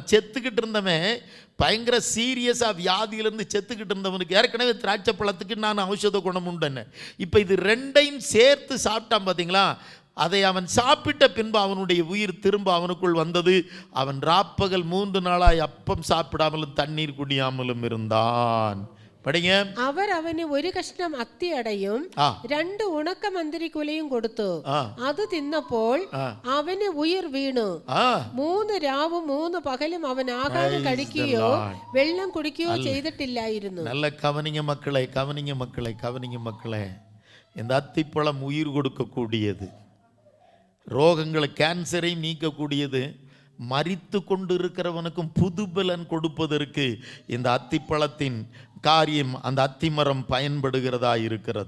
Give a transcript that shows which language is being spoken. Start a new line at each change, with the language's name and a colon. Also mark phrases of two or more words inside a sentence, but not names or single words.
Tamil: செத்துக்கிட்டு இருந்தவன், பயங்கர சீரியஸாக வியாதியிலிருந்து செத்துக்கிட்டு இருந்தவனுக்கு ஏற்கனவே திராட்சை பழத்துக்கு நான் ஔஷத குணம் உண்டுன்னு, இப்போ இது 2ஐயும் சேர்த்து சாப்பிட்டான். பார்த்தீங்களா? அதை அவன் சாப்பிட்ட பின்பு அவனுடைய உயிர் திரும்ப அவனுக்குள் வந்தது. அவன் ராப்பகல் 3 நாளாய் அப்பம் சாப்பிடாமலும் தண்ணீர் குடியாமலும் இருந்தான். படிங்க.
Malayalam: അവർ അവന് ഒരു കഷ്ണം അത്തിയടയും 2 ഉണക്കമന്തിരി കുലയും കൊടുത്തു. അത് തിന്നപ്പോൾ അവന് ഉയിർ വീണു. 3 രാവും 3 പകലും അവൻ ആഹാരം കഴിക്കുകയോ വെള്ളം കുടിക്കുകയോ ചെയ്തിട്ടില്ലായിരുന്നു.
Tamil: நல்ல கவனிங்க மக்களே, கவனிங்க மக்களே, கவனிங்க மக்களே. இந்த அத்திப்பழம் உயிர் கொடுக்கக்கூடியது, ரோகங்களை கேன்சரை நீக்கக்கூடியது, மரித்து கொண்டு இருக்கிறவனுக்கும் புது பலன் கொடுப்பதற்கு இந்த அத்திப்பழத்தின் காரியம், அந்த அத்திமரம் பயன்படுகிறதா இருக்கிறது.